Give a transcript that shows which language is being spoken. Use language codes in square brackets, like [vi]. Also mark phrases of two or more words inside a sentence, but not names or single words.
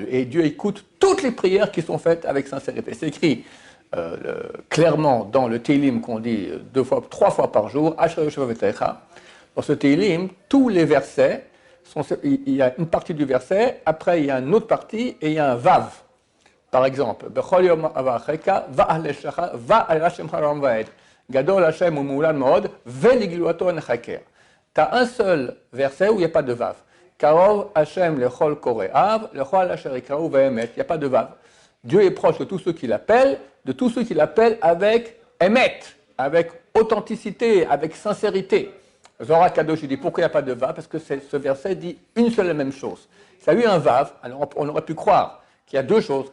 [fr] Et Dieu écoute toutes les prières qui sont faites avec sincérité. C'est écrit clairement dans le Télim qu'on dit 3 fois par jour, dans ce Télim, tous les versets, il y a une partie du verset, après il y a une autre partie et il y a un Vav. Par exemple, tu as un seul verset où il n'y a pas de Vav. [he] קרוב השם לכל קראיו לכל אשר יקראהו באמת. [fr] Il n'y a pas de Vav. Dieu est proche de tous ceux qui l'appellent, avec emet, avec authenticité, avec sincérité. Zohar Kadosh dit pourquoi il n'y a pas de Vav? Parce que ce verset dit une seule et même chose. Ça a eu un Vav, alors on aurait pu croire qu'il y a deux choses.